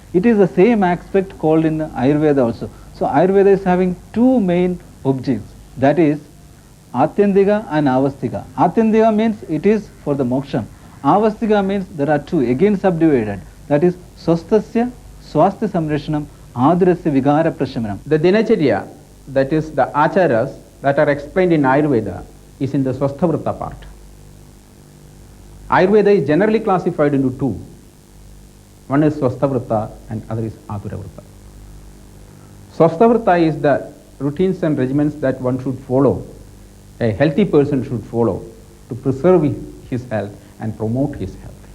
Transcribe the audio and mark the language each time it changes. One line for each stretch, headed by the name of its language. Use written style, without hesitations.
English: It is the same aspect called in Ayurveda also. So Ayurveda is having two main objects, that is Atyandika and Avastika. Atyandika means it is for the moksha. Avastika means there are two, again subdivided, that is Swastasya,
Sanskrit: स्वास्थ्य संरक्षणम आदरस्य विकार प्रशमनम.
English: The dinacharya, that is the acharas that are explained in Ayurveda, is in the Swasthavrta part. Ayurveda is generally classified into two. One is Swasthavrta and other is Aturavrta. Swasthavrta is the routines and regimens that one should follow, a healthy person should follow to preserve his health and promote his health.